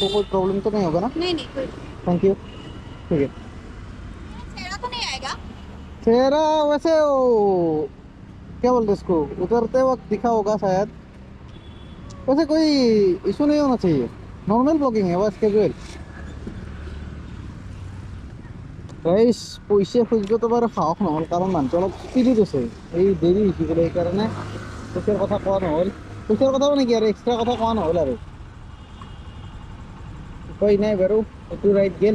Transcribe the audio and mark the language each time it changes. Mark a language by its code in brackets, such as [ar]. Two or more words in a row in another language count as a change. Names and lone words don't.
[hi] आपको कोई प्रॉब्लम तो नहीं होगा ना? नहीं नहीं कोई [en] thank you. [hi] ठीक है। छेड़ा तो नहीं आएगा। चेहरा वैसे वो क्या बोलते हैं इसको, उतरते वक्त दिखा होगा शायद। वैसे कोई इशू नहीं होना चाहिए, [en] normal blogging [hi] है बस, कैजुअल। [as] গাইছ পইচা খুজিবতো বাৰু সাহস নহ'ল, কাৰণ মানুহটো অলপ স্পীডত আছে। এই দেৰি হৈছে বোলে, সেইকাৰণে পইচাৰ কথা কোৱা নহ'ল। পইচাৰ কথা মানে কি আৰু এক্সট্ৰা কথা কোৱা নহ'ল আৰু। উপায় নাই বাৰু, এইটো ৰাইড গেল।